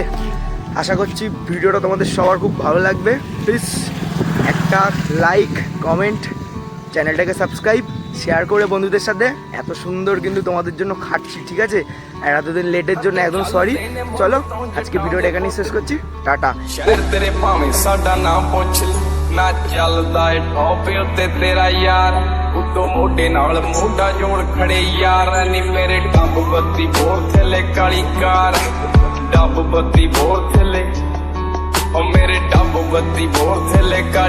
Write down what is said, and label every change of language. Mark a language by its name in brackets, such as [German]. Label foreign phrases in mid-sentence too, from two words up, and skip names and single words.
[Bangla] আশা করছি ভিডিওটা তোমাদের সবার খুব ভালো লাগবে। প্লিজ একটা লাইক, কমেন্ট, চ্যানেলটাকে সাবস্ক্রাইব, শেয়ার করে বন্ধুদের সাথে। এত সুন্দর কিন্তু তোমাদের জন্য খাটছি, ঠিক আছে? আর এতদিন লেটের জন্য একদম সরি। চলো আজকে ভিডিওটা এখানেই শেষ করছি, টাটা। [Punjabi] ਤੇਰੇ ਭਾਵੇਂ ਸਾਡਾ ਨਾਮ ਪੁੱਛ ਨਾ ਚੱਲਦਾ ਏ ਟੌਪ ਉੱਤੇ ਤੇਰਾ ਯਾਰ, ਉੱਤੋਂ ਮੋਢੇ ਨਾਲ ਮੋਢਾ ਜੋੜ ਖੜੇ ਯਾਰ ਨੀ ਮੇਰੇ ਡੱਬ ਬੱਤੀ ਬੋਰ ਥੱਲੇ ਕਾਲੀ ਕਾਰ, ਡੱਬ ਬੱਤੀ ਬੋਰ ਥੱਲੇ ਉਹ ਮੇਰੇ ਡੱਬ ਬੱਤੀ ਬੋਰ ਥੱਲੇ